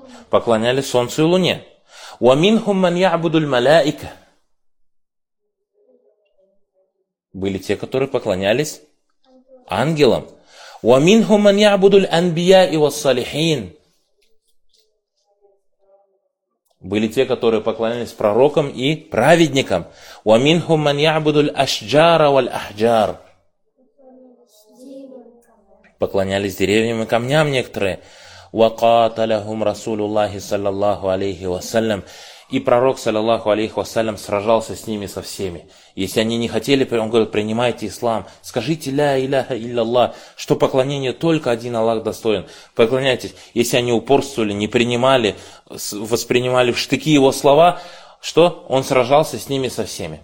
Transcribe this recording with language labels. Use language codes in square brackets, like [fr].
[ru] Поклоняли солнцу и луне. [ar] وَمِنْهُمْ مَنْ يَعْبُدُ الْمَلَائِكَ [ru] Были те, которые поклонялись ангелам. [ar] وَمِنْهُمْ مَنْ يَعْبُدُ الْأَنْبِيَاءِ وَالصَّالِحِينَ [ru] Были те, которые поклонялись пророкам и праведникам. [ar] وَمِنْهُمْ مَنْ يَعْبُدُ الْأَشْجَارَ وَالْأَحْجَارَ [ru] Поклонялись деревьям и камням некоторые. [ar] وَقَاتَلَهُمْ رَسُولُ اللَّهِ صَلَّى اللَّهُ عَلَيْهِ وَسَلَّمُ [ru] И пророк, саллиллаху алейхи вассалям, сражался с ними со всеми. Если они не хотели, он говорит, принимайте ислам, скажите ля иляха илляллах, что поклонение только один Аллах достоин. Поклоняйтесь. Если они упорствовали, не принимали, воспринимали в штыки его слова, что он сражался с ними со всеми.